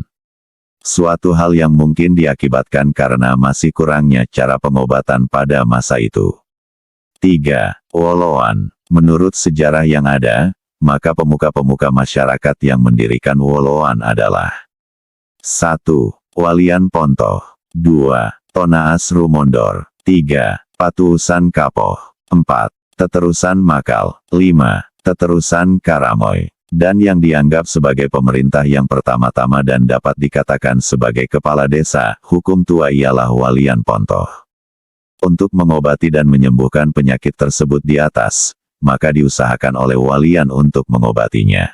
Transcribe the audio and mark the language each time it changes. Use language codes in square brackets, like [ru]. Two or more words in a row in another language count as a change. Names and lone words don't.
[id] Suatu hal yang mungkin diakibatkan karena masih kurangnya cara pengobatan pada masa itu. 3. Woloan. Menurut sejarah yang ada, maka pemuka-pemuka masyarakat yang mendirikan Woloan adalah 1. Walian Pontoh. 2. Tonaas Rumondor. 3. Patuusan Kapoh. 4. Teterusan Makal. 5. Teterusan Karamoy. Dan yang dianggap sebagai pemerintah yang pertama-tama dan dapat dikatakan sebagai kepala desa, hukum tua ialah Walian Pontoh. Untuk mengobati dan menyembuhkan penyakit tersebut di atas, maka diusahakan oleh Walian untuk mengobatinya.